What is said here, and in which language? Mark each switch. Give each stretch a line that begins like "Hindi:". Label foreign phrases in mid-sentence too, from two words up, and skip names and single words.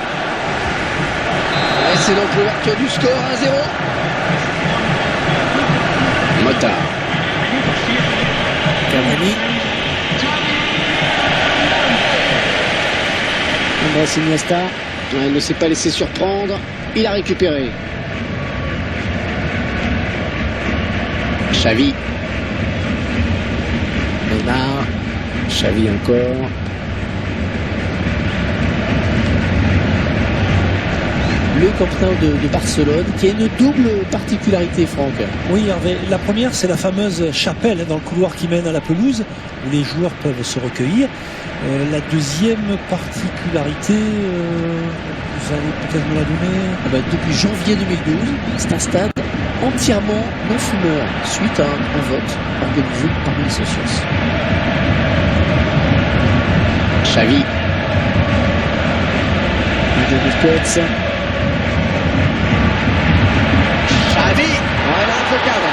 French: Et c'est donc l'ouverture du score 1-0. Mota. Cavani. Andrés Iniesta, il ne s'est pas laissé surprendre, il a récupéré. Xavi. Neymar. Xavi encore. Le Camp Nou de Barcelone qui a une double particularité, Franck. Oui Hervé, la première c'est la fameuse chapelle dans le couloir qui mène à la pelouse où les joueurs peuvent se recueillir. La deuxième particularité, vous allez peut-être me la donner. Depuis janvier 2012, c'est un stade entièrement non-fumeur suite à un vote organisé par les socios. Xavi. Busquets. Xavi. Voilà un peu cadre.